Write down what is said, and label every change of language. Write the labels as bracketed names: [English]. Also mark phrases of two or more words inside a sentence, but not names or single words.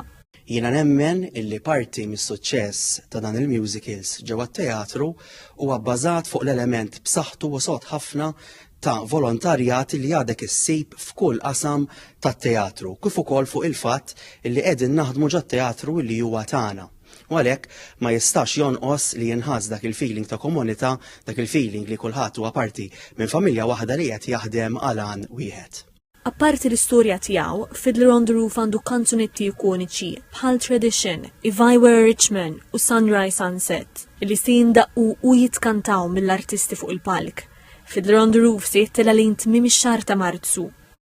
[Maltese] Jiena nemmen illi parti mis-suċċess ta' dan il-musicals ġewwa t-teatru huwa bbażat fuq l-element b'saħħtu u sod ħafna ta' volontarjat li għadek issib f'kull qasam tat-teatru, kif ukoll fuq il-fatt illi qegħdin naħdmu ġat-teatru li huwa tagħna. U għalhekk ma jistax jonqos li jinħass dak il-feeling ta' komunità, dak il-feeling li kulħadd huwa parti minn familja waħda li qed jaħdem għal għan wieħed. Apparti l-istorja tiegħu, Fiddler on the Roof għandu kanzunetti ikoniċi bħal Tradition, If I Were a Rich Man u Sunrise Sunset li se jindaqqu u jitkantaw mill-artisti fuq il-palk. Fiddler on the Roof se jittela lejn tmiem ix-xahar ta' Marzu